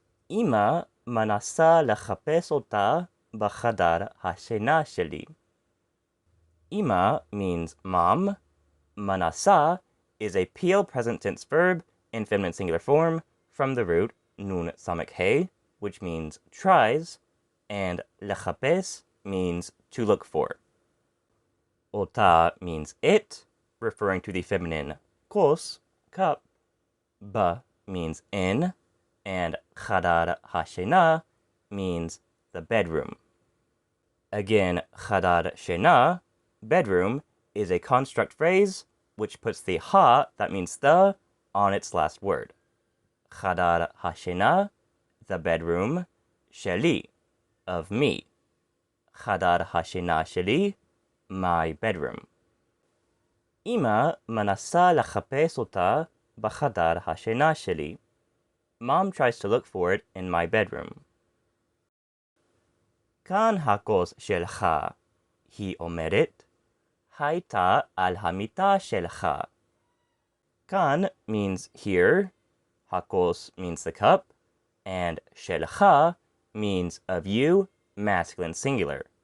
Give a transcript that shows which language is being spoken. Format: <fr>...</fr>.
<he>אמא מנסה לחפש אותה בחדר השינה שלי.</he> <en>אמא means mom. מנסה is a Piel present tense verb in feminine singular form from the root nun samek he, which means tries, and לחפש means to look for. Ota means it, referring to the feminine kos, cup. Ba means in, and chadar hashena means the bedroom. Again, chadar shena, bedroom, is a construct phrase which puts the ha, that means the, on its last word. Chadar hashena, the bedroom. sheli, of me. Chadar hashina sheli, my bedroom.</en> <he>אמא מנסה לחפש אותה בחדר השינה שלי.</he> <en>Mom tries to look for it in my bedroom.</en> <he>כאן הכוס שלך, היא אומרת. הייתה על המיטה שלך.</he> <en>כאן means here, הכוס means the cup, and שלך means of you, masculine singular.</en>